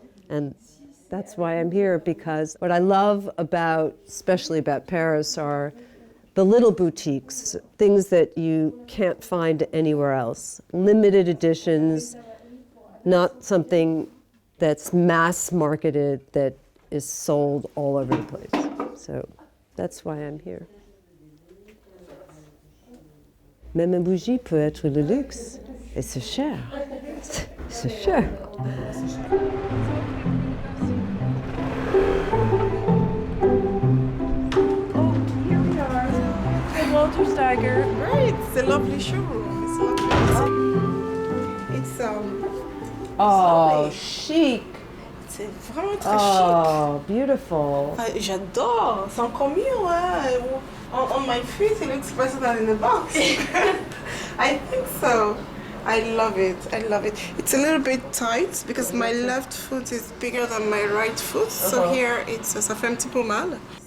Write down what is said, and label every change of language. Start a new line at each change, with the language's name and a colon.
English: And that's why I'm here, because what I love about, especially about Paris, are the little boutiques, things that you can't find anywhere else. Limited editions, not something that's mass marketed, that is sold all over the place. So that's why I'm here.
French: Même une bougie peut être le luxe, et c'est cher. C'est cher.
English: Oh, here we are. The Walter Steiger. Right, it's a lovely showroom. It's oh, chic.
French: C'est vraiment très chic.
English: Oh, beautiful.
French: J'adore. C'est encore mieux, hein.
English: On my feet, it looks better than in the box. I think so. I love it. I love it. It's a little bit tight because my left foot is bigger than my right foot. So here
French: ça fait un petit peu mal.